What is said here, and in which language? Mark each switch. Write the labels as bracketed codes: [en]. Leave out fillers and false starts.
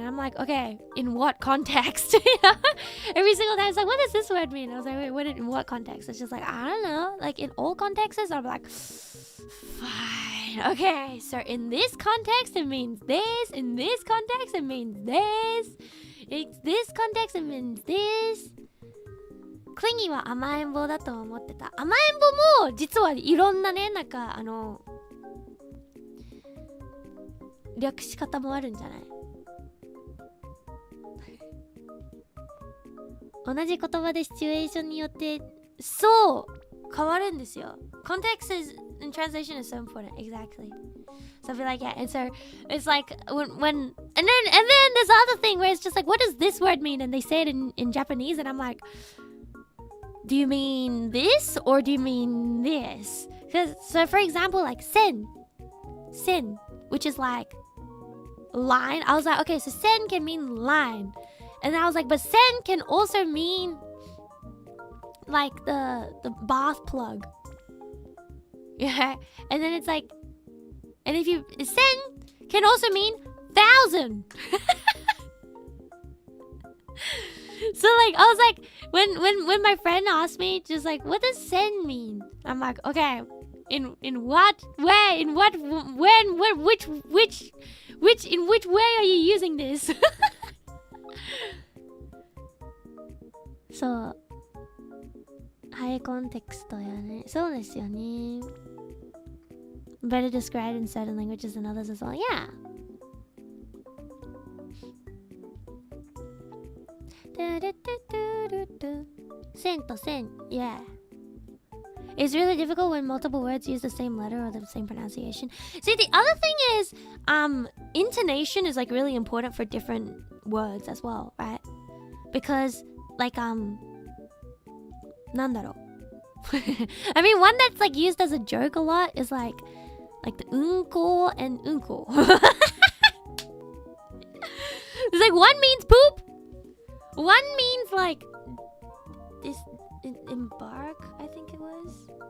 [en] And I'm like, okay, in what context? Every single time it's like, what does this word mean? I was like, wait, what, in what context? It's just like, I don't know. Like, in all contexts, I'm like, fine. Okay, so in this context, it means this. In this context, it means this. In this context, it means this. [ja] クリンギーは甘えん坊だと思ってた。甘えん坊も実はいろんなね、なんか略し方もあるんじゃない？同じ言葉でシチュエーションによってそう変わるんですよ。 [en] Context is in translation is so important. Exactly. So I feel like yeah, and so it's like when and then there's the other thing where it's just like, what does this word mean? And they say it in Japanese, and I'm like, do you mean this or do you mean this? So for example, like sen, which is like line. I was like, okay, so sen can mean line, and I was like, but sen can also mean like the bath plug. Yeah, and then it's like, and if you sen can also mean 1,000. So like I was like, when my friend asked me, just like, what does sen mean? I'm like, okay, in what way, in what when which in which way are you using this? [ja] So ハイコンテクストやね。そうですよね。 [en] Better described in certain languages than others as well. Yeah. Sen to sen. Yeah. It's really difficult when multiple words use the same letter or the same pronunciation. See, the other thing is, intonation is like really important for different words as well, right? Because, like, [ja] なんだろう. [en] I mean, one that's like used as a joke a lot is like the unko and unko. It's like one means poop, one means like this embark, I think it was.